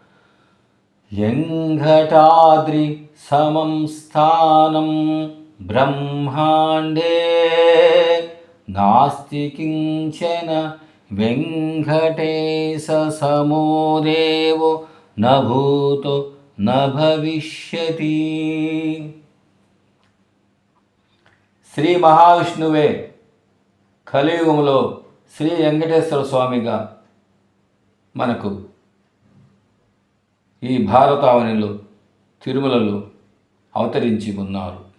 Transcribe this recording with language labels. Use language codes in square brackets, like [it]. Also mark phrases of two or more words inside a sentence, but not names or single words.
[sa] वेङ्कटाद्रि समं स्थानं ब्रह्माण्डे नास्ति किञ्चन वेङ्कटेशसमो देवो न भूतो न भविष्यति। [te] శ్రీ మహావిష్ణువే కలియుగంలో శ్రీ వెంకటేశ్వర స్వామిగా మనకు ఈ భారతావనిలో తిరుమలలో అవతరించి ఉన్నారు.